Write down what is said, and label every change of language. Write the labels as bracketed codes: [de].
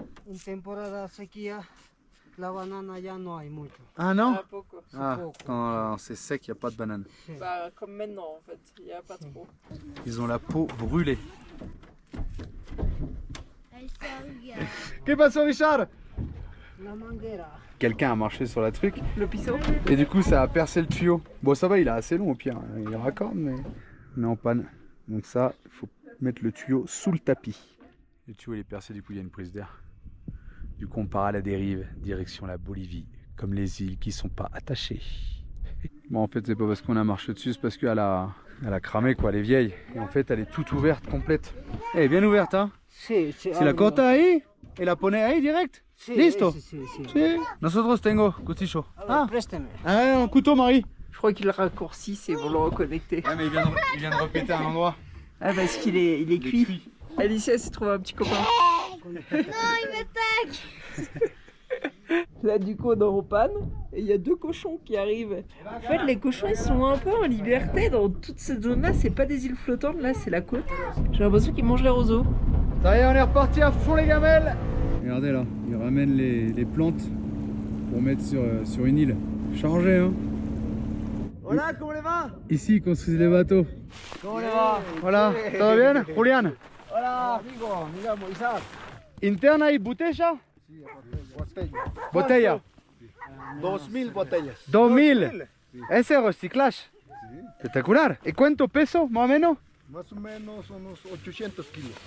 [es] En temporada sequía, la banana ya no hay mucho. [fr] Ah non? [es] Pas poco. [fr] Ah, quand c'est sec, il n'y a pas de banane. Bah, comme maintenant en fait, il n'y a pas trop. Ils ont la peau brûlée. [es] Ahí está, [fr] regarde. Que passe Richard? [es] La manguera. [fr] Quelqu'un a marché sur la truc Le pisseau. et du coup ça a percé le tuyau. Bon ça va, il est assez long au pire, il est raccord mais on est en panne. Donc ça, il faut mettre le tuyau sous le tapis. Le tuyau il est percé, du coup il y a une prise d'air. Du coup on part à la dérive, direction la Bolivie, comme les îles qui sont pas attachées. Bon en fait c'est pas parce qu'on a marché dessus, c'est parce qu'elle a cramé quoi, elle est vieille. Et en fait elle est toute ouverte, complète. Elle est bien ouverte hein. [es] Sí, sí. Si la corta ahí y la pone ahí direct. Sí, Listo. Sí, sí, sí. Sí. Nosotros tengo cuchillo. Ah, préstame. [fr] Ah, un couteau, Marie. Je crois qu'il raccourcit, c'est pour le reconnecter. Ouais, mais il vient de répéter un endroit. Ah, parce qu'il est, il est cuit. Alicia s'est trouvé un petit copain. Non, il m'attaque. Là, du coup, on est en panne et il y a 2 cochons qui arrivent. En fait, les cochons, ils sont un peu en liberté dans toute cette zone-là. C'est pas des îles flottantes, là, c'est la côte. J'ai l'impression qu'ils mangent les roseaux. Ça y est, on est reparti à fond, les gamelles. Regardez là, ils ramènent les plantes pour mettre sur une île. Chargé, hein. [es] Hola, ¿cómo le va? [fr] Ici, ils construisent des bateaux. [es] ¿Cómo le va? Voilà, ¿todo bien, Julián? Hola, amigo, me llamo Isaac. ¿Interna y botella? Botella. 2000 botellas. 2000. Ese es reciclaje. Espectacular. ¿Y cuánto peso, más o menos? Más o menos unos 800 kilos.